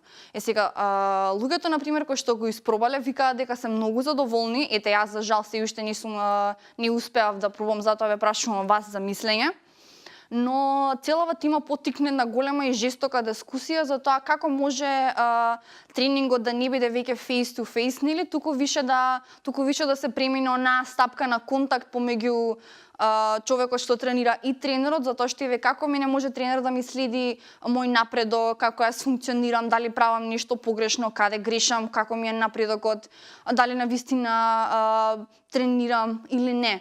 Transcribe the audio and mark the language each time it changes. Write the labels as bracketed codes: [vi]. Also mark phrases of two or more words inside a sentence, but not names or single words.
[mk] Сега, луѓето, например, кои што го испробале, викаат дека се многу задоволни. Ете, јас за жал се уште не успеав да пробам, затоа ве прашувам вас за мислење. Но целава тема поттикне на голема и жестока дискусија за тоа како може тренингот да не биде веќе [en] face to face, [mk] нели, туку више да се премине на стапка на контакт помеѓу човекот што тренира и тренерот, затоа што еве како мене може тренер да ми следи мој напредок, како јас функционирам, дали правам нешто погрешно, каде грешам, како ми е напредокот, дали навистина тренирам или не.